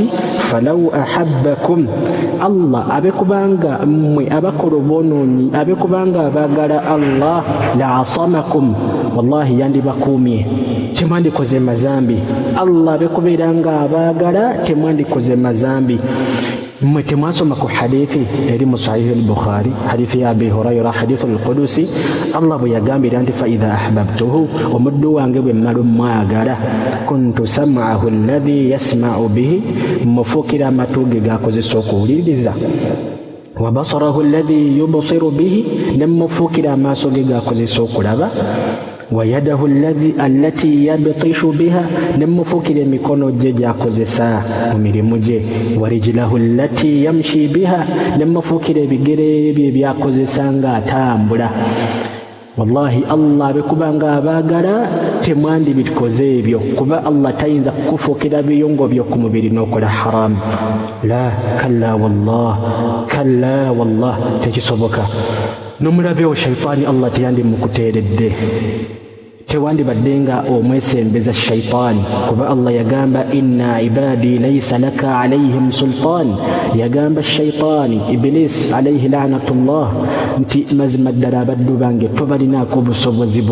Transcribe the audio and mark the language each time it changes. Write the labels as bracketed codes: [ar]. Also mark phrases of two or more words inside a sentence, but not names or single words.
[ar] فلو أحبكم, [lg] Allah abe kubanga mmwe abakola obwonoonyi, abe kubanga abaagala Allah, [ar] لعصمكم, [lg] wallahi yandibakuumye, temwandikoze mazambi. Allah abe kubeeranga abaagala, temwandikoze mazambi. Mmwe temwasoma ku hadithi eri mu Sahih al-Bukhari, hadithi ya Abi Hurayra, [ar] حديث القدسي, [lg] Allah bwe yagambira nti [ar] فإذا أحببته, [lg] omuddu wange bwe mmala omwagala, [ar] كنت سمعه الذي يسمع به, [lg] mmufuukira amatu ge g'akozesa okuwuliriza, [ar] وبصره الذي يبصر به, [lg] ne mmufuukira amaaso ge g'akozesa okulaba, [ar] ويده التي يبطش بها, [lg] nemufukire emikono gye gyakozesa mu mirimu gye, [ar] ورجله التي يمشي بها, [lg] nemufukire ebigere bye byakozesa nga atambula. Wallahi Allah bekubanga abaagala temwandibikoze ebyo, kuba Allah tayinza kukufuukira biyungo byo ku mubiri n'okola haram. [ar] لا، كلا والله, [lg] tekisoboka. N'omulabewo shaitaani Allah teyandimmukuteeredde, tewandibadde nga omwesembeza shaitaani, kuba Allah yagamba [ar] إن عبادي ليس لك عليهم سلطان, [lg] yagamba shaitaani Iblis [ar] عليه لعنة الله [lg] nti mazima ddala abaddu bange tobalinaako busobozi